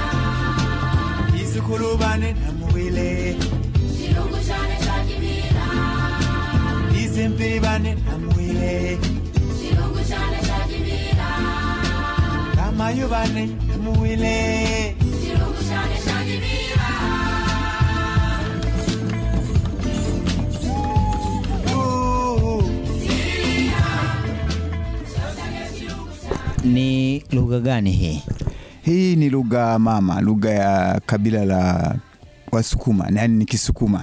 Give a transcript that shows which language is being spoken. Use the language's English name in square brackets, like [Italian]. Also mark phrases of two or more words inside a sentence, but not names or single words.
[Sukuma] isukulubane namuwile Shilungu shane shajimela isimpibane namuwile Shilungu shane shajimela kamayubane namuwile Shilungu shane shajimela [Swahili] Ni lugha gani hii? Hii ni lugha mama, lugha ya kabila la Wasukuma, yaani ni Kisukuma.